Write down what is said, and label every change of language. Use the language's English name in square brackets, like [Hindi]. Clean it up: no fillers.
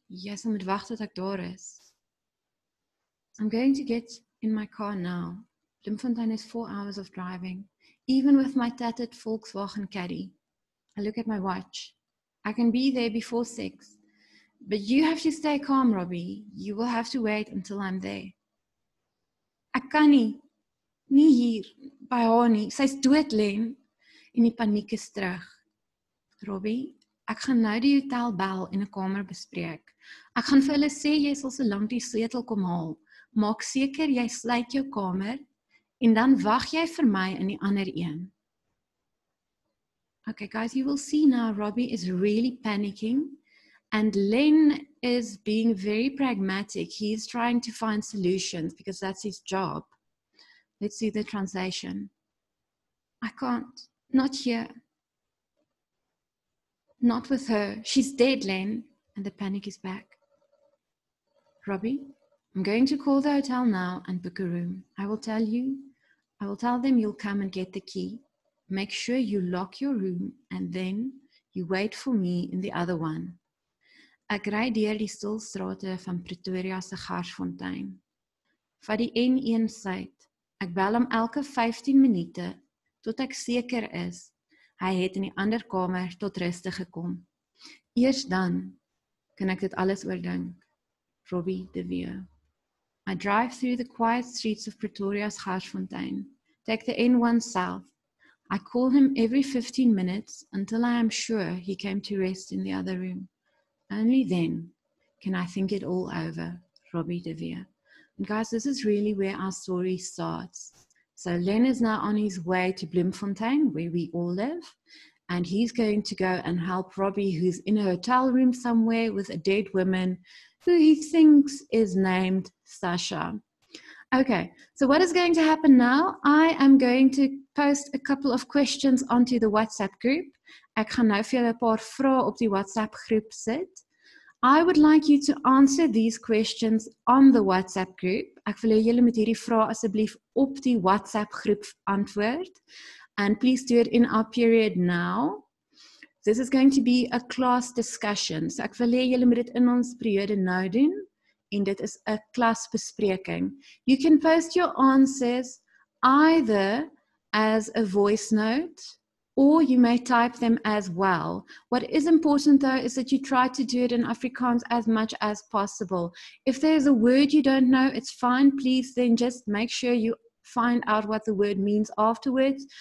[Afrikaans] Jy sal moet wag tot ek daar is. [English] I'm going to get in my car now. Bloemfontein is 4 hours of driving, even with my tattered Volkswagen Caddy. I look at my watch. I can be there before 6. But you have to stay calm, Robbie. You will have to wait until I'm there. [Afrikaans] Ek kan nie hier, by haar nie. Sy's dood, Len. En die paniek is terug. Robbie, ek gaan nou die hotel bel en 'n kamer bespreek. Ek gaan vir hulle sê jy sal so lank die sleutel kom haal. Maak seker jy sluit jou kamer en dan wag jy vir my in die ander een. [English] Okay, guys, you will see now Robbie is really panicking. And Len is being very pragmatic. He's trying to find solutions because that's his job. Let's see the translation. I can't. Not here. Not with her. She's dead, Len. And the panic is back. Robbie, I'm going to call the hotel now and book a room. I will tell them you'll come and get the key. Make sure you lock your room and then you wait for me in the other one. [Afrikaans] Ek ry deur die stil strate van Pretoria se Garsfontein. Vat die N1 suid. Ek bel hom elke 15 minute tot ek seker is hy het in die ander kamer tot ruste gekom. Eers dan kan ek dit alles oordink. Robbie de Vere. [English] I drive through the quiet streets of Pretoria's Garsfontein, take the N1 south. I call him every 15 minutes until I am sure he came to rest in the other room. Only then can I think it all over. Robbie de Vere. And guys, this is really where our story starts. So Len is now on his way to Bloemfontein, where we all live, and he's going to go and help Robbie, who's in a hotel room somewhere with a dead woman who he thinks is named Sasha. Okay, so what is going to happen now? I am going to post a couple of questions onto the WhatsApp group. [Afrikaans] Ek gaan nou vir julle 'n paar vrae op die WhatsApp groep sit. [English] I would like you to answer these questions on the WhatsApp group. [Afrikaans] Ek wil hê julle moet hierdie vrae asseblief op die WhatsApp groep antwoord. [English] And please do it in our period now. This is going to be a class discussion. [Afrikaans] So ek wil hê julle moet dit in ons periode nou doen. En dit is 'n klasbespreking. [English] You can post your answers either as a voice note or you may type them as well. What is important though is that you try to do it in Afrikaans as much as possible. If there's a word you don't know, it's fine. Please then just make sure you find out what the word means afterwards.